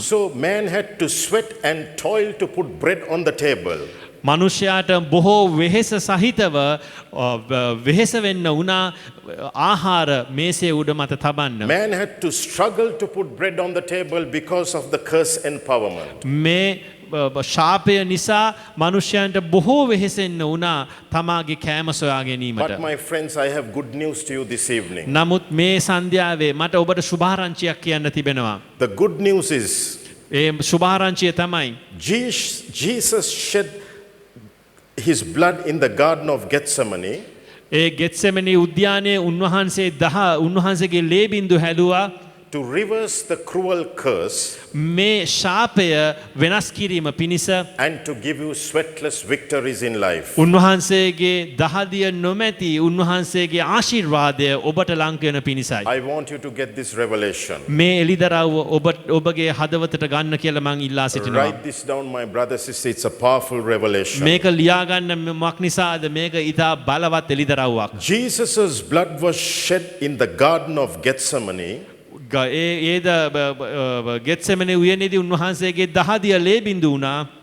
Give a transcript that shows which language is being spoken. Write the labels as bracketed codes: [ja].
[en] So man had to sweat and toil to put bread on the table. [si] මනුෂ්‍යයාට බොහෝ වෙහෙස සහිතව වෙහෙස වෙන්න වුණා ආහාර මේසේ උඩ මත තබන්න. [en] Man had to struggle to put bread on the table because of the curse empowerment. [si] මේ ශාපය නිසා මනුෂ්‍යයන්ට බොහෝ වෙහෙසෙන්න වුණා තමාගේ කෑම සොයා ගැනීමට. [en] But my friends, I have good news to you this evening. [si] නමුත් මේ සන්ධ්‍යාවේ මට ඔබට සුභාරංචියක් කියන්න තිබෙනවා. [en] The good news is [si] ඒ සුභාරංචිය තමයි [en] Jesus shed his blood in the Garden of Gethsemane. [si] ඒ ගෙත්සෙමනි උද්‍යානයේ උන්වහන්සේගේ ලේ බින්දු හැදුවා [en] to reverse the cruel curse [si] මේ ශාපය වෙනස් කිරීම පිණිස [en] and to give you sweatless victories in life. [si] උන්වහන්සේගේ දහදිය නොමැති උන්වහන්සේගේ ආශිර්වාදය ඔබට ලං වෙන පිණිසයි. [en] I want you to get this revelation. [si] මේ එළිදරව් ඔබගේ හදවතට ගන්න කියලා මං ඉල්ලා සිටිනවා. [en] Write this down, my brother, sister. It's a powerful revelation. [si] මේක ලියා ගන්න මොකක් නිසාද මේක ඊට බලවත් එළිදරව්වක්. [en] Jesus' blood was shed in the Garden of Gethsemane [si] ඒද ගෙත්සෙමනේ උයනේදී උන්වහන්සේගේ දහදිය ලේ බින්දු වුණා